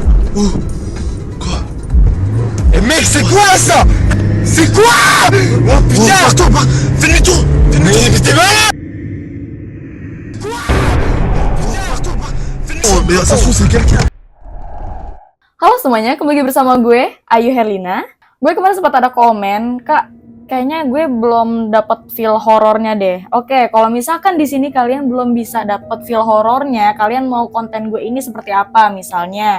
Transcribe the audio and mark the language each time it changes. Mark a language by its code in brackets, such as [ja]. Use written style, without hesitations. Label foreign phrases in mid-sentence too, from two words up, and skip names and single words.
[fr] Quoi? Eh mec, c'est quoi ça? C'est quoi? Oh putain! Pars-toi, fais demi-tour! Mais t'es malade! Quoi? Pars-toi, fais demi-tour! Oh, mais ça se trouve, c'est quelqu'un! [id] Halo semuanya, kembali bersama gue, Ayu Herlina. Gue kemarin sempat ada komen, Kak, kayaknya gue belum dapat feel horornya deh. Oke, kalau misalkan di sini kalian belum bisa dapat feel horornya, kalian mau konten gue ini seperti apa misalnya?